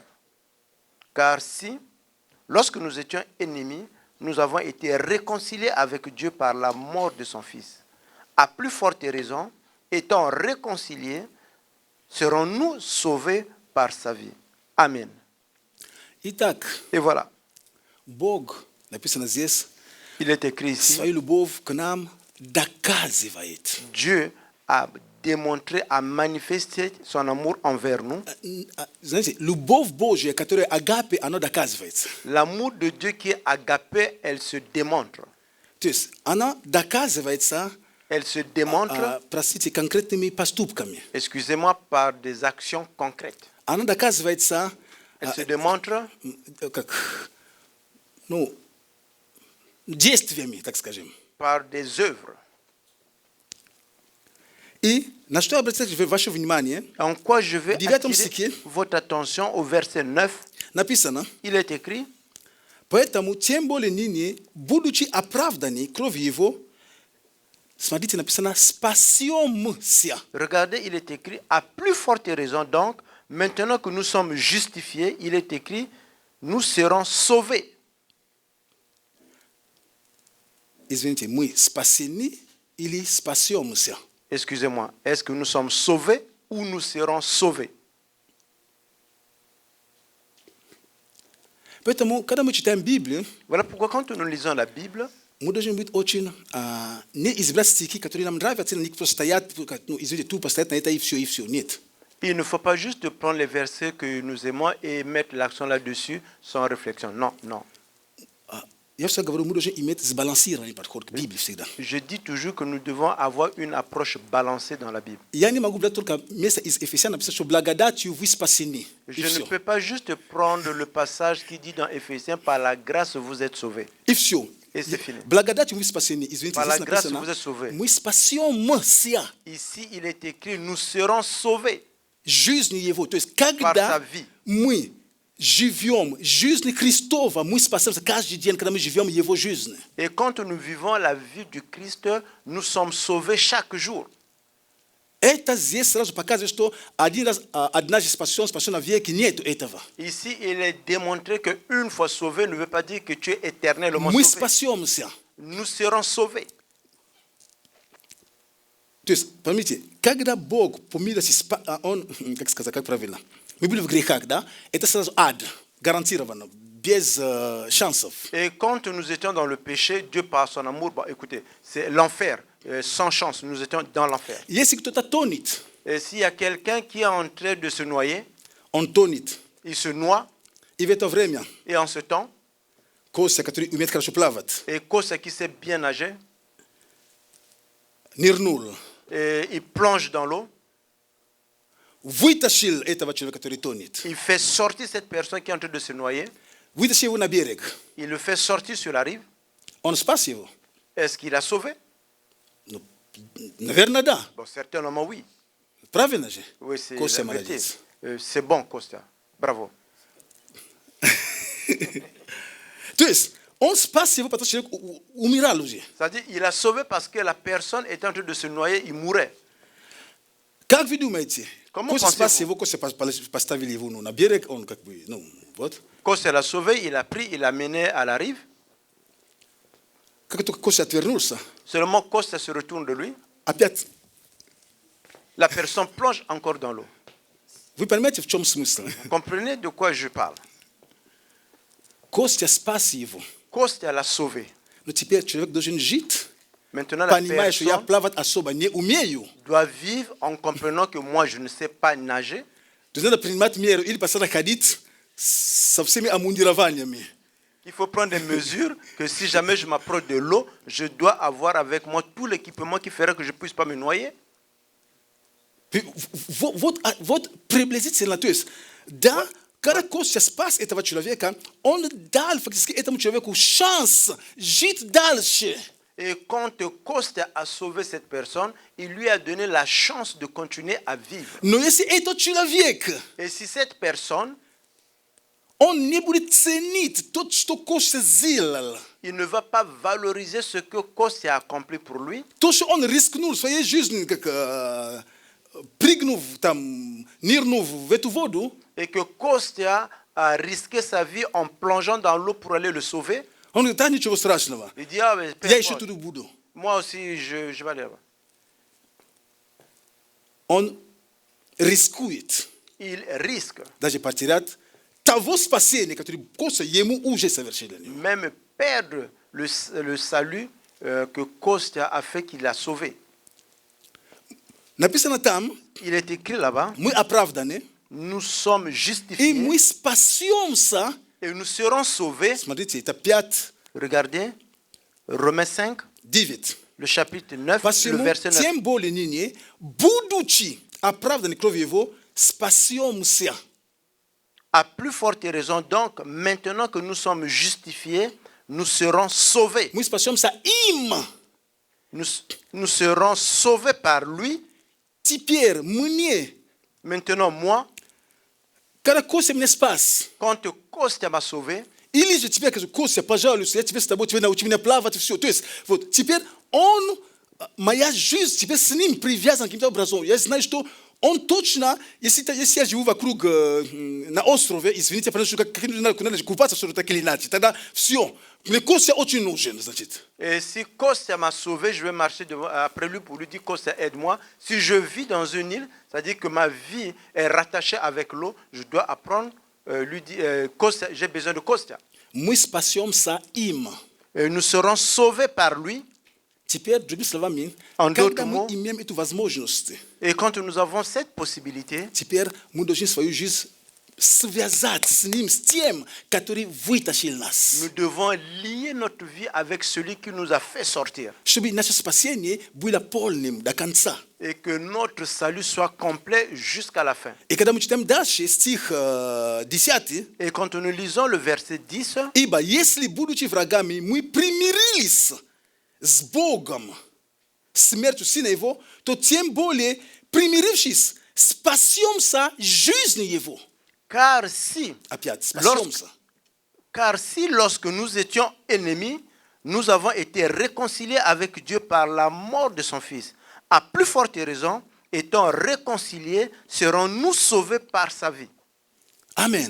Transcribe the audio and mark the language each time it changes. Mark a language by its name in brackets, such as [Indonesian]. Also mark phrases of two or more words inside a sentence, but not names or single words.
[French] Car si, lorsque nous étions ennemis, nous avons été réconciliés avec Dieu par la mort de son Fils, à plus forte raison, étant réconciliés, serons-nous sauvés par sa vie. Amen. [Russian] Итак, [French] Et voilà, [Russian] Бог, написано здесь, [French] il est écrit ici, [Russian] свою любовь к нам доказывает. [French] Dieu a démontrer, à manifester son amour envers nous. [Russian] Знаете, любовь Божья, которая агапе, она доказывается. [French] L'amour de Dieu qui est agapé, elle se démontre. [Russian] То есть она доказывается, [French] Elle se démontre, [Russian] простите, конкретными поступками. [French] excusez-moi, par des actions concrètes. [Russian] Она доказывается, [French] Elle se démontre [Russian] как, ну, действиями, так скажем. [French] par des œuvres. [Russian] И на что обратить ваше внимание, [French] En quoi je veux [Russian] В 9 [French] attirer [Russian] стихе [French] votre attention au verset 9, [Russian] написано, [French] il est écrit, [Russian] поэтому тем более ныне, будучи оправданы кровью его, смотрите, написано, спасемся. [French] regardez, il est écrit, à plus forte raison donc, maintenant que nous sommes justifiés, il est écrit, nous serons sauvés. [Russian] Извините, мы спасены или спасемся? [French] Excusez-moi, est-ce que nous sommes sauvés ou nous serons sauvés? [Russian] Поэтому, когда мы читаем Библию, [French] Voilà pourquoi quand nous lisons la Bible, [Russian] мы должны быть очень не избирать стихи, которые нам нравятся, на них просто стоят, ну, извините, тупо стоят на это и все. Нет. [French] il ne faut pas juste prendre les versets que nous aimons et mettre l'accent là-dessus sans réflexion. Non, non. [Russian] Я всегда говорю, мы должны иметь сбалансированный подход к Библии всегда. [French] Je dis toujours que nous devons avoir une approche balancée dans la Bible. [Russian] Я не могу брать только место из Ефесян, написано, что благодатью вы спасены. И [French] Je ne [Russian] все. [French] peux pas juste prendre le passage qui dit dans Éphésiens, par la grâce vous êtes sauvés. [Russian] И все. [French] Et c'est fini. [Russian] Благодатью вы спасены. Извините, [French] Par la [Russian] здесь [French] grâce [Russian] написано, [French] vous êtes sauvés. [Russian] мы спасемся [French] Ici, il est écrit, nous serons sauvés [Russian] жизнью Его. То есть, [French] par sa [Russian] когда [French] vie. [Russian] мы живем жизнь Христова, мы спасемся каждый день, когда мы живем Его жизнь. [French] Et quand nous vivons la vie du Christ, nous sommes sauvés chaque jour. [Russian] Это здесь сразу показывает, что один раз, однажды спасен навеки, нету этого. [French] Ici, il est démontré qu'une fois sauvé ne veut pas dire que tu es éternellement [Russian] Мы [French] sauvé. [Russian] спасемся. [French] Nous serons sauvés. [Russian] То есть, поймите, когда Бог по милости, Он, как сказать, как правильно, мы были в грехах, да, это сразу ад, гарантированно, без шансов. [French] Et quand nous étions dans le péché, Dieu par son amour, bon, écoutez, c'est l'enfer, sans chance, nous étions dans l'enfer. [Russian] Если кто-то тонет, [French] Et s'il y a quelqu'un qui est en train de se noyer, [Russian] он тонет. [French] il se noie, [Russian] И в это время [French] et en ce temps, [Russian] Костя, который умеет хорошо плавать, [French] et Kos qui sait bien nager, [Russian] нырнул, [French] et il plonge dans l'eau, [Russian] вытащил этого человека, который тонет, [French] il fait sortir cette personne qui est en train de se noyer, [Russian] вытащил его на берег. [French] il le fait sortir sur la rive. [Russian] Он спас его? [French] Est-ce qu'il a sauvé? [Russian] Ну, наверное, да. [French] Bon, certainement oui. [Russian] Правильно же? [French] Oui, c'est [Russian] Костя [French] la vérité. [Russian] молодец. [French] C'est bon, Costa. Bravo. [Russian] То есть, он спас его, потому что человек умирал уже. [French] C'est-à-dire, il a sauvé parce que la personne était en train de se noyer, il mourait. [Russian] Как вы думаете? [French] Comment [Russian] Костя спас [French] pensez-vous? [Russian] его, Костя поставили его на берег, он как бы, ну, вот. [French] Costa l'a sauvé, il l'a pris, il l'a mené à la rive. [Russian] Как только Костя отвернулся, [French] Seulement Costa se retourne de lui. [Russian] опять, [French] La personne plonge encore dans l'eau. [Russian] вы понимаете, в чем смысл? [French] Vous comprenez de quoi je parle? [Russian] Костя спас его. [French] Costa l'a sauvé. [Russian] Но теперь человек должен жить, [French] Maintenant, la [Russian] понимая, что я [French] personne [Russian] плавать особо не умею. [French] doit vivre en comprenant que moi, je ne sais pas nager. [Russian] То есть надо принимать меры или постоянно ходить со всеми омундированиями. [French] Il faut prendre des mesures que si jamais je m'approche de l'eau, je dois avoir avec moi tout l'équipement qui ferait que je ne puisse pas me noyer. [Russian] Вот приблизительно, то есть, да, когда Костя спас этого человека, он дал фактически этому человеку шанс жить дальше. [French] Et quand Costa a sauvé cette personne, il lui a donné la chance de continuer à vivre. [Russian] Но если этот человек, [French] Et si cette personne, [Russian] он не будет ценить то, что Костя сделал, [French] il ne va pas valoriser ce que Costa a accompli pour lui, [Russian] то, что он рискнул своей жизнью, как прыгнув там, нырнув в эту воду, [French] et que Costa a risqué sa vie en plongeant dans l'eau pour aller le sauver, [Russian] он говорит, да, ничего страшного, [French] il dit, ah, mais peu [Russian] я еще [French] importe. [Russian] тут буду. [French] Moi aussi, je vais aller là-bas. [Russian] Он рискует [French] Il risque [Russian] даже потерять того спасения, которое Костя ему уже совершил. [French] même perdre le salut que Costa a fait qu'il a sauvé. [Russian] Написано там, [French] Il est écrit là-bas, [Russian] мы оправданы, [French] nous sommes [Russian] и [French] justifiés [Russian] мы спасемся. [French] et nous serons sauvés. [Russian] Смотрите, это 5, [French] Regardez, Romains 5, [Russian] 9. [French] le chapitre 9, le [Russian] Посему, [French] verset 9. [Russian] тем более ныне, будучи оправданы кровью Его, спасемся. [French] À plus forte raison, donc, maintenant que nous sommes justifiés, nous serons sauvés. [Russian] Мы спасемся им. [French] Nous serons sauvés par lui. [Russian] Теперь мне, [French] Maintenant, moi, [Russian] когда Костя меня спас, [French] quand Kostya m'a sauvé, [Russian] или же тебе скажу, Костя, пожалуйста, я тебе с тобой, тебе научи меня плавать и все. То есть, вот, теперь он, моя жизнь, теперь с ним привязана каким-то образом. Я знаю, что он точно, если я живу вокруг на острове, извините, потому что как надо купаться, что так или иначе, тогда все. Мне Костя очень нужен, значит. [French] et si Kostya m'a sauvé, je vais marcher après lui pour lui dire Kostya, aide-moi. Si je vis dans une île, c'est-à-dire que ma vie est rattachée avec l'eau, je dois apprendre, lui dire Kostya, j'ai besoin de Kostya. [Russian] Мы спасемся им. [French] Et nous serons sauvés par lui. [Russian] Теперь, другими словами, [French] En [Russian] когда [French] d'autres [Russian] мы [French] mots, [Russian] имеем эту возможность, [French] et quand nous avons cette possibilité, [Russian] теперь мы должны свою жизнь связать с ним, с тем, который вытащил нас. [French] nous devons lier notre vie avec celui qui nous a fait sortir. [Russian] Чтобы наше спасение было полным до конца. [French] Et que notre salut soit complet jusqu'à la fin. [Russian] И когда мы читаем дальше, стих 10, [French] Et quand nous lisons le verset 10, [Russian] «Ибо если, будучи врагами, мы примирились с Богом смертью Сына Его, то тем более, примирившись, спасемся жизнью Его». [French] car si, [Russian] Опять, спасемся. [French] lorsque nous étions ennemis, nous avons été réconciliés avec Dieu par la mort de son Fils. À plus forte raison, étant réconciliés, serons-nous sauvés par sa vie. [Russian] Амен.